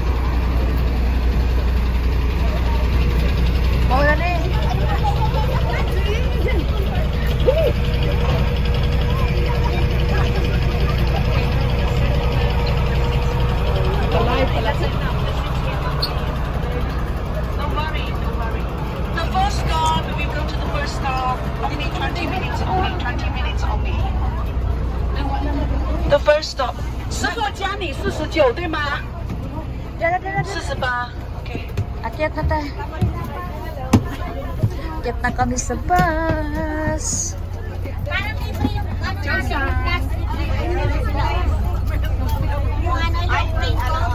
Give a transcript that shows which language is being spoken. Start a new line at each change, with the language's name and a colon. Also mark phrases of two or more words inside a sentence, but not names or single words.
Filipino: Mawala na eh. Palay pala sa
English: Don't worry, don't worry. The first stop, we go to the first stop. We need 20 minutes only, 20 minutes only. The first stop.
Chinese: 师傅加你49对吗？
Filipino: Dala, dala, dala.
Chinese: 48 ，OK。
Filipino: Akyat na tayo. Akyat na kami sa bus. Parang libre yung ano namin, gas. Yung ano yung plate ko.